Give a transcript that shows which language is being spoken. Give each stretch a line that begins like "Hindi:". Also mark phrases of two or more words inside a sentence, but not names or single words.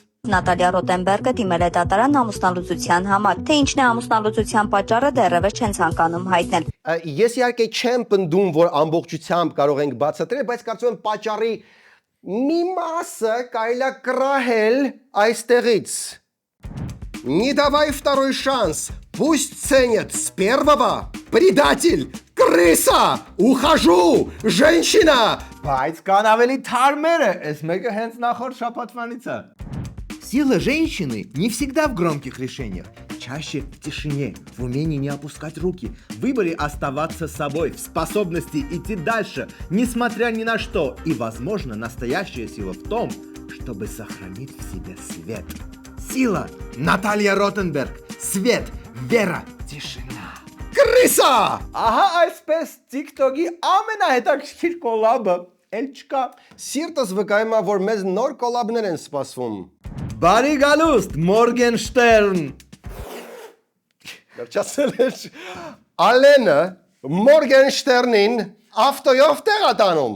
Armenian: Նատալիա Ռոտենբերգը դիմել է դատարան ամուսնալուծության համար, թե ինչն է ամուսնալուծության պատճառը դեռևս չեն ցանկանում հայտնել։ Ես իհարկե չեմ պնդում, որ ամբողջությամբ կարող ենք бацаտրել, բայց կարծում եմ պատճառի մի մասը կարելի է կռահել այստեղից։
Russian: Не давай второй шанс. Пусть ценят с первого. Предатель, крыса, ухожу, женщина. Բայց կան ավելի թարմերը, այս մեկը հենց նախորդ շաբաթվանից է։ Сила женщины не всегда в громких решениях, чаще в тишине, в умении не опускать руки, в выборе оставаться собой, в способности идти дальше, несмотря ни на что. И, возможно, настоящая сила в том, чтобы сохранить в себе свет. Сила Наталья Ротенберг. Свет, вера, тишина. Крыса!
Armenian: Ահա այսպես TikTok-ի ամենահետաքրքիր կոլաբը էլ չկա։ Սիրտս վկայում է, որ մեզ նոր կոլաբներ են սպասվում։ Բարի գալուստ, Մորգենշտերն։ Վերջացել էր Ալենը Մորգենշտերնին ավտոյով տեղ տանում։